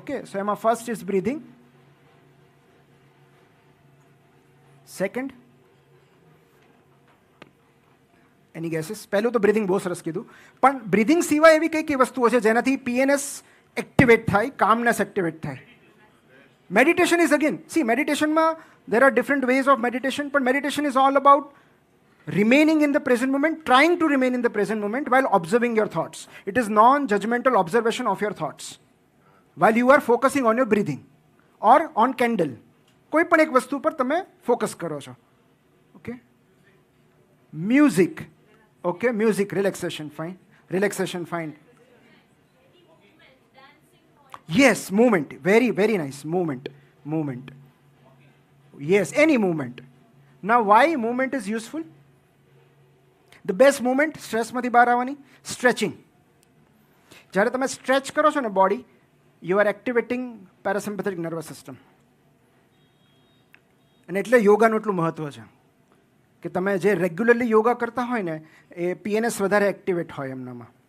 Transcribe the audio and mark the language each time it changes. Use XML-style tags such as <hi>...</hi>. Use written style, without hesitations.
<en>Okay, so એમાં first is breathing. Second any guesses.</en> <gu>પહેલું તો બ્રીધિંગ બહુ સરસ કીધું, પણ બ્રીધિંગ સિવાય એવી કઈ કઈ વસ્તુઓ છે જેનાથી પીએનએસ એક્ટિવેટ થાય, કામનેસ એક્ટિવેટ થાય?</gu> <en>Meditation is again, મેડિટેશનમાં there are different ways of meditation, but meditation is all about remaining in the present moment, trying to remain in the present moment while observing your thoughts. It is non-judgmental observation of your thoughts while you are focusing on your breathing or on candle.</en> <gu>કોઈ પણ એક વસ્તુ પર તમે focus કરો છો. Okay, music.</gu> <en>Okay, music, relaxation, fine. Relaxation, fine. Yes, movement. Very, very nice. Movement. Yes, any movement. Now, why movement is useful? The best movement,</en> <gu>સ્ટ્રેસમાંથી બહાર આવવાની, સ્ટ્રેચિંગ. જ્યારે તમે સ્ટ્રેચ કરો છો ને body,</gu> <en>You are activating parasympathetic nervous system.</en> <gu>અને એટલે યોગાનું એટલું મહત્ત્વ છે કે તમે જે રેગ્યુલરલી યોગા કરતા હોય ને એ પીએનએસ વધારે એક્ટિવેટ હોય એમનામાં.</gu>